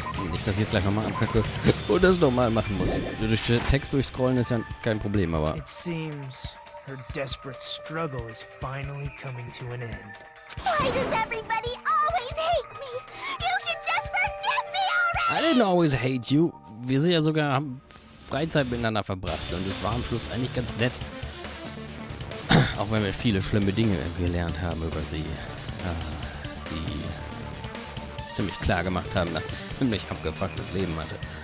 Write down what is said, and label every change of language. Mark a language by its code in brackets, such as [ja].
[de] Nicht, dass ich jetzt gleich nochmal abkacke und das nochmal machen muss. Durch Text durchscrollen ist ja kein Problem, aber... [en] It seems her desperate struggle is finally coming to an end. Why does everybody always hate me? You should just forgive me I already! didn't always hate you. [de] Wir sind ja sogar, haben Freizeit miteinander verbracht und es war am Schluss eigentlich ganz nett. Auch wenn wir viele schlimme Dinge gelernt haben über sie, die ziemlich klar gemacht haben, dass sie ein ziemlich abgefucktes Leben hatte.